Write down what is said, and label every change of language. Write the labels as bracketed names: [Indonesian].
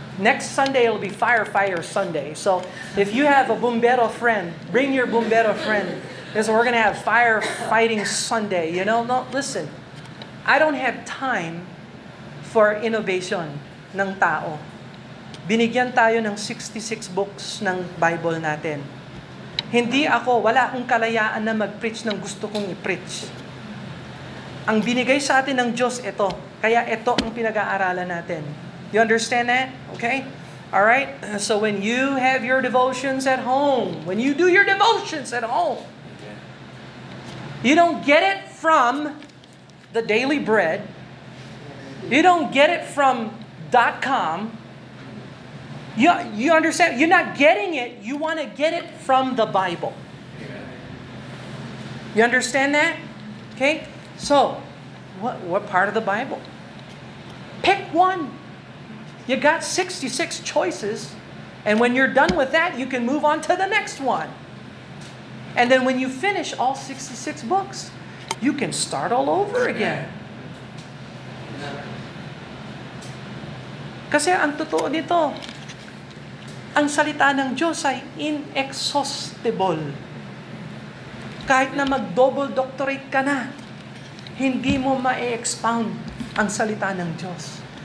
[English] Next Sunday it'll be Firefighter Sunday. So if you have a bumbero friend, bring your bumbero friend. Because we're gonna have firefighting Sunday. You know, no, listen. I don't have time for innovation [Filipino] ng tao. Binigyan tayo ng 66 books ng Bible natin. Wala akong kalayaan na mag-preach ng gusto kong i-preach. Ang binigay sa atin ng Diyos, ito. Kaya ito ang pinag-aaralan natin. [English] You understand that? Okay? Alright? So when you have your devotions at home, when you do your devotions at home, you don't get it from the Daily Bread. You don't get it from .com. You understand? You're not getting it. You want to get it from the Bible. You understand that? Okay? So, what part of the Bible? Pick one. You got 66 choices, and when you're done with that, you can move on to the next one. And then when you finish all 66 books, you can start all over again. [Filipino] Kasi ang totoo nito, ang salita ng Diyos ay inexhaustible. Kahit na mag-double doctorate ka na, hindi mo ma-expound ang salita ng Diyos.